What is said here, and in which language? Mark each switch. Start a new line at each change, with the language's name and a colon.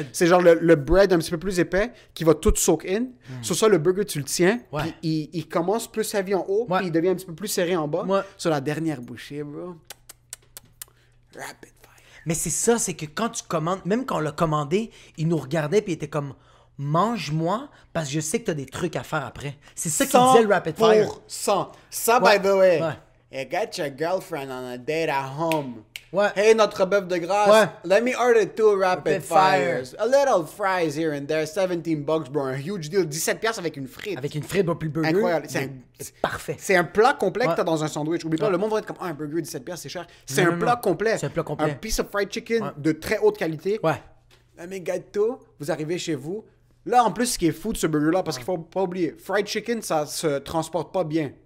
French: C'est genre le bread un petit peu plus épais qui va tout soak in. Sur ça, le burger, tu le tiens, puis il commence plus heavy en haut, puis il devient un petit peu plus serré en bas. Sur la dernière bouchée, bro. Rapid. Mais c'est ça, c'est que quand tu commandes, même quand on l'a commandé, il nous regardait puis il était comme mange-moi parce que je sais que t'as des trucs à faire après. C'est ça qu'il disait le Rapid Fire. 100%.
English: Ça, by the way, you got your girlfriend on a date at home.
French: Ouais.
English: Hey,
French: notre bœuf de grâce.
English: Let me order 2 rapid fires. A little fries here and there.
French: $17, bro. Un huge deal. 17$ avec une frite. Avec une frite, puis le burger. Incroyable. C'est parfait. C'est un plat complet que t'as dans un sandwich. Oublie pas, le monde va être comme, un burger, 17$, c'est cher. C'est un plat complet. C'est un plat complet. Un
English: piece of fried chicken
French: de très haute qualité. Ouais. Mes gâteaux, vous arrivez chez vous. Là, en plus, ce qui est fou de ce burger-là, parce qu'il faut pas oublier, fried chicken, ça se transporte pas bien.